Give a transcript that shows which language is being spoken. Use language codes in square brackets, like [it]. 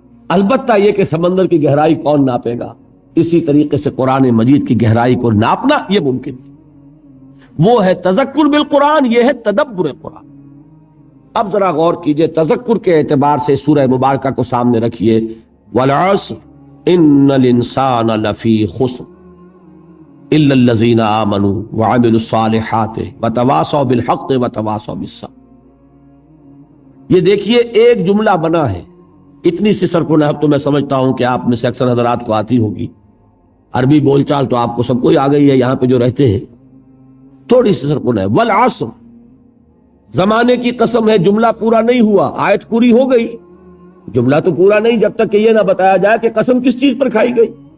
[ur] البتہ یہ کہ سمندر کی گہرائی کون ناپے گا, اسی طریقے سے قرآن مجید کی گہرائی کو ناپنا یہ ممکن ہے. وہ ہے تذکر بالقرآن, یہ ہے تدبر قرآن. اب ذرا غور کیجئے, تذکر کے اعتبار سے سورہ مبارکہ کو سامنے رکھیے. [ar] والعصر ان الانسان لفی خسر الا الذین آمنوا وعملوا الصالحات وتواصوا بالحق وتواصوا بالصبر. [ur] یہ دیکھیے ایک جملہ بنا ہے. اتنی سی سرکونہب تو میں سمجھتا ہوں کہ آپ میں سے اکثر حضرات کو آتی ہوگی. عربی بول چال تو آپ کو سب کو ہی آ گئی ہے, یہاں پہ جو رہتے ہیں. تھوڑی سی سرکونہب. والعصر, زمانے کی قسم ہے. جملہ پورا نہیں ہوا, آیت پوری ہو گئی, جملہ تو پورا نہیں جب تک کہ یہ نہ بتایا جائے کہ قسم کس چیز پر کھائی گئی.